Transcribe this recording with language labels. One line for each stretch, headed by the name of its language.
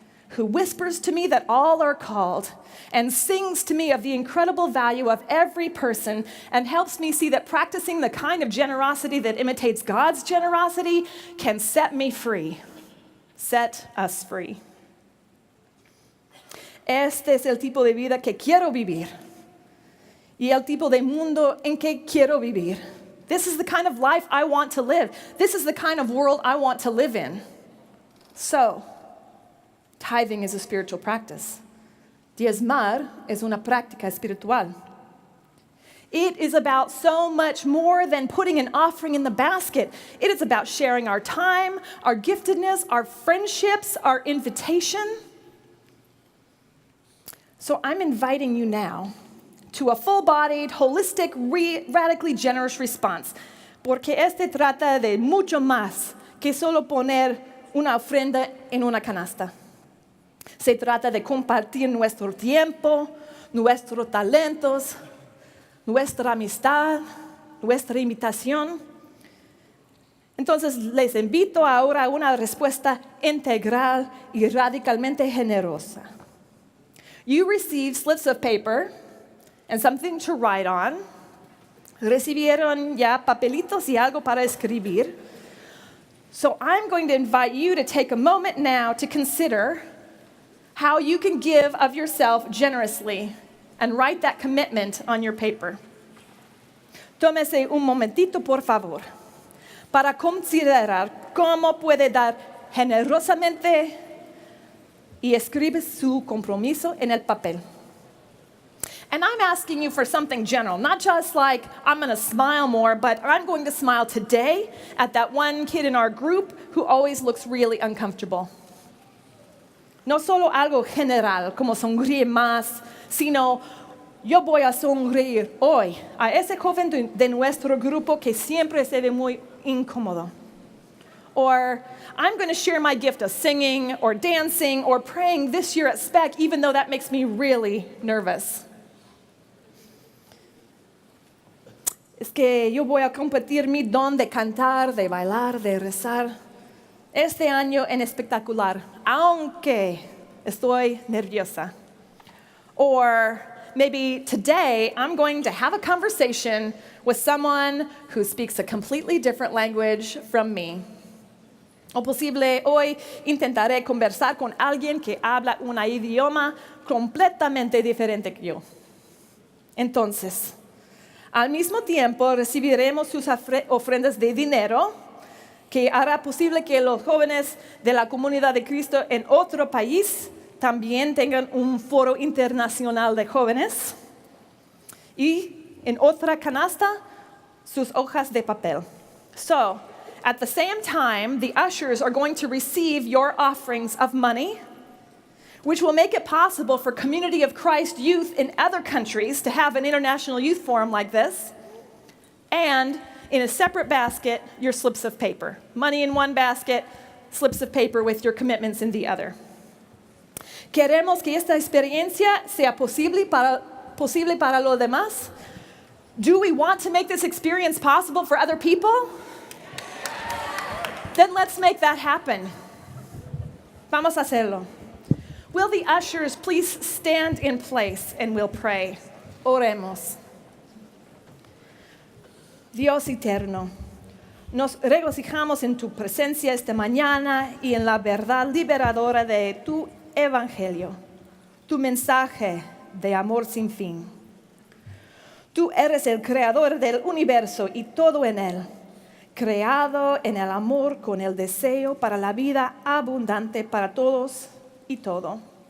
English: who whispers to me that all are called and sings to me of the incredible value of every person and helps me see that practicing the kind of generosity that imitates God's generosity can set me free. Set us free.
Spanish: Este es el tipo de vida que quiero vivir y el tipo de mundo en que quiero vivir.
English: This is the kind of life I want to live. This is the kind of world I want to live in. So, tithing is a spiritual practice.
Spanish: Diezmar es una práctica espiritual.
English: It is about so much more than putting an offering in the basket. It is about sharing our time, our giftedness, our friendships, our invitation. So I'm inviting you now to a full-bodied, holistic, radically generous response.
Spanish: Porque este trata de mucho más que solo poner una ofrenda en una canasta. Se trata de compartir nuestro tiempo, nuestros talentos, nuestra amistad, nuestra invitación. Entonces les invito ahora a una respuesta integral y radicalmente generosa.
English: You receive slips of paper and something to write on.
Spanish: Recibieron ya papelitos y algo para escribir.
English: So I'm going to invite you to take a moment now to consider how you can give of yourself generously and write that commitment on your paper.
Spanish: Tómese un momentito, por favor, para considerar cómo puede dar generosamente y escribe su compromiso en el papel.
English: And I'm asking you for something general, not just like I'm going to smile more, but I'm going to smile today at that one kid in our group who always looks really uncomfortable.
Spanish: No solo algo general, como sonríe más, sino yo voy a sonreír hoy a ese joven de nuestro grupo que siempre se ve muy incómodo.
English: Or I'm going to share my gift of singing or dancing or praying this year at SPEC, even though that makes me really nervous.
Spanish: Es que yo voy a compartir mi don de cantar, de bailar, de rezar este año en espectacular, aunque estoy nerviosa.
English: Or maybe today I'm going to have a conversation with someone who speaks a completely different language from me.
Spanish: O posible, hoy intentaré conversar con alguien que habla un idioma completamente diferente que yo. Entonces, al mismo tiempo recibiremos sus ofrendas de dinero, que hará posible que los jóvenes de la comunidad de Cristo en otro país también tengan un foro internacional de jóvenes. Y en otra canasta, sus hojas de papel.
English: So, at the same time, the ushers are going to receive your offerings of money, which will make it possible for Community of Christ youth in other countries to have an international youth forum like this. And in a separate basket, your slips of paper. Money in one basket, slips of paper with your commitments in the other.
Spanish: Queremos que esta experiencia sea posible para los demás.
English: Do we want to make this experience possible for other people? Then let's make that happen.
Spanish: Vamos a hacerlo.
English: Will the ushers please stand in place and we'll pray.
Spanish: Oremos. Dios eterno, nos regocijamos en tu presencia esta mañana y en la verdad liberadora de tu evangelio, tu mensaje de amor sin fin. Tú eres el creador del universo y todo en él, creado en el amor con el deseo para la vida abundante para todos y todo.